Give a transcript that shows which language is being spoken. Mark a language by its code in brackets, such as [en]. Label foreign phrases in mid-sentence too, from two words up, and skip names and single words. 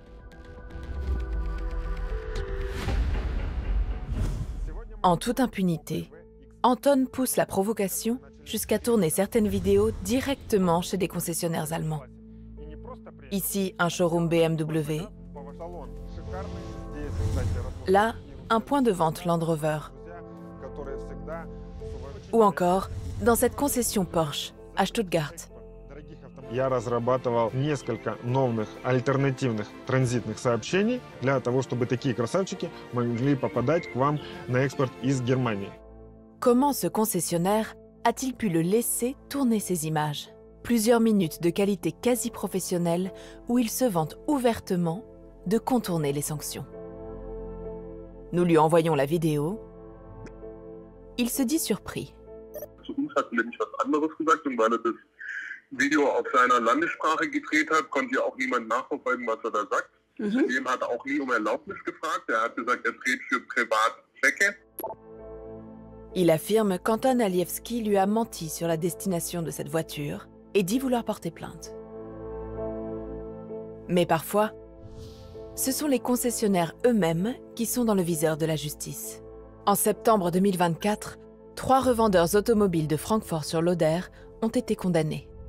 [fr] En toute impunité, Anton pousse la provocation jusqu'à tourner certaines vidéos directement chez des concessionnaires allemands. Ici, un showroom BMW. Là, un point de vente Land Rover. Ou encore, dans cette concession Porsche, à Stuttgart. [ru] Я разрабатывал несколько новых альтернативных транзитных сообщений для того, чтобы такие красавчики могли попадать к вам на экспорт из Германии. [fr] Comment ce concessionnaire a-t-il pu le laisser tourner ces images? Plusieurs minutes de qualité quasi professionnelle où il se vante ouvertement de contourner les sanctions. Nous lui envoyons la vidéo. Il se dit surpris. [de] Zu uns hat nämlich was anderes gesagt und weil er das Video auf seiner Landessprache gedreht hat, konnte ja auch niemand nachverfolgen, was er da sagt. Zudem hat er auch nie um Erlaubnis gefragt. Er hat gesagt, er dreht für Privatzwecke. [fr] Il affirme qu'Anton Alievski lui a menti sur la destination de cette voiture et dit vouloir porter plainte. Mais parfois, ce sont les concessionnaires eux-mêmes qui sont dans le viseur de la justice. En septembre 2024, 3 revendeurs automobiles de Francfort-sur-l'Oder ont été condamnés.